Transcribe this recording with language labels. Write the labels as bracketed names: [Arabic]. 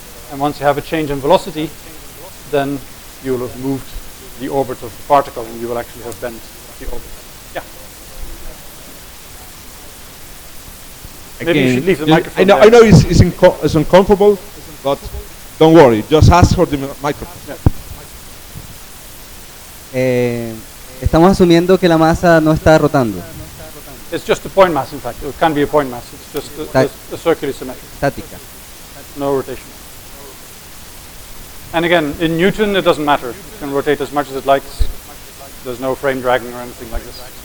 [English] And once you have a change in velocity, then you will have moved the orbit of the particle, and you will actually have bent the orbit. Yeah. Maybe you should leave the microphone. I know it's uncomfortable, but don't worry. Just ask for the microphone. Yeah. [Spanish] Estamos asumiendo que la masa no está rotando. [English] It's just a point mass, in fact. It can be a point mass. It's just a circular symmetry. [Spanish] Estática. [English] No rotation. And again, in Newton, it doesn't matter. It can rotate as much as it likes. There's no frame dragging or anything like this.